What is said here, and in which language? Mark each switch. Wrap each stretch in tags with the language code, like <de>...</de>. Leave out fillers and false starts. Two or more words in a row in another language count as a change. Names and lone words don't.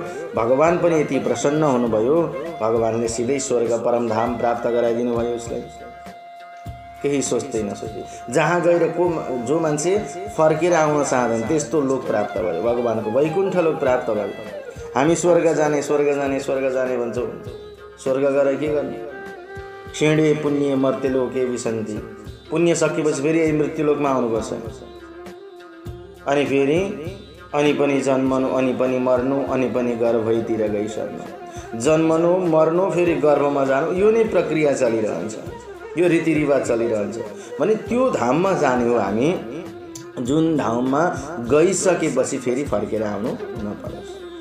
<ne>भगवान पनि यति प्रसन्न हुनुभयो, भगवानले सिधै स्वर्ग परमधाम प्राप्त गराइदिनु भयो उसलाई। केही सोच्दै नसोचे जहाँ गएर जो मान्छे फर्केर आउन चाहँदैन त्यस्तो लोक प्राप्त भयो, भगवानको वैकुण्ठ लोक प्राप्त भयो। हामी स्वर्ग जाने भन्छौँ, स्वर्ग गएर के गर्ने?</ne> <sa>क्षीणे पुण्य मर्त्य लोके विसन्ति।</sa> <ne>पुण्य सकेपछि फेरि यही मृत्युलोकमा आउनुपर्छ। अनि पनि जन्मनु, अनि पनि मर्नु, अनि पनि गर्भैतिर गइसक्नु। जन्मनु, मर्नु, फेरि गर्भमा जानु, यो नै प्रक्रिया चलिरहन्छ, यो रीतिरिवाज चलिरहन्छ। भने त्यो धाममा जाने हो हामी, जुन धाममा गइसकेपछि फेरि फर्केर आउनु नपरोस्।</ne>